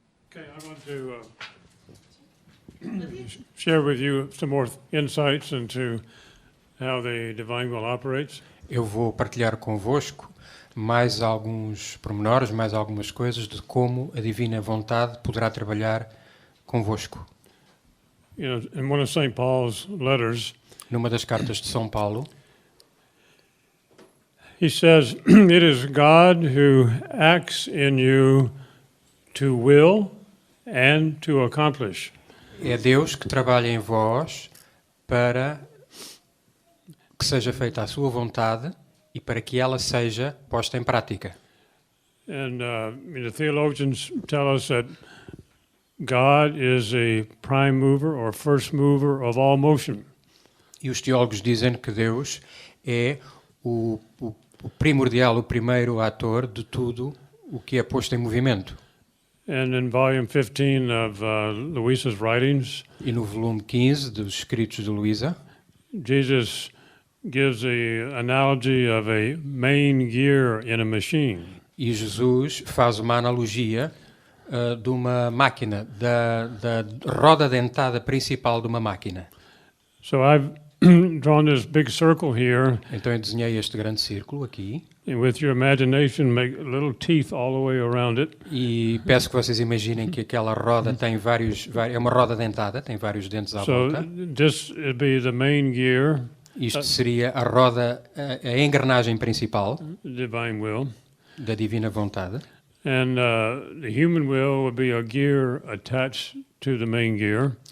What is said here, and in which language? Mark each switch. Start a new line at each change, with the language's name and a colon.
English: Okay, I want to share with you some more insights into how the divine will operates.
Portuguese: Eu vou partilhar convosco mais alguns pormenores, mais algumas coisas de como a divina vontade poderá trabalhar convosco.
English: You know, in one of St. Paul's letters,
Portuguese: Numa das cartas de São Paulo,
English: he says, "It is God who acts in you to will and to accomplish."
Portuguese: é Deus que trabalha em vós para que seja feita a sua vontade e para que ela seja posta em prática.
English: And the theologians tell us that God is a prime mover or first mover of all motion.
Portuguese: E os teólogos dizem que Deus é o primordial, o primeiro ator de tudo o que é posto em movimento.
English: And in volume 15 of Luisa's writings,
Portuguese: E no volume 15 dos escritos de Luísa,
English: Jesus gives the analogy of a main gear in a machine.
Portuguese: e Jesus faz uma analogia de uma máquina, da roda dentada principal de uma máquina.
English: So I've drawn this big circle here,
Portuguese: Então eu desenhei este grande círculo aqui
English: and with your imagination, make little teeth all the way around it.
Portuguese: e peço que vocês imaginem que aquela roda tem é uma roda dentada, tem vários dentes à
English: So
Portuguese: volta.
English: this would be the main gear,
Portuguese: Isto seria a roda, a engrenagem principal
English: divine will,
Portuguese: da divina vontade.
English: and the human will would be a gear attached to the main gear.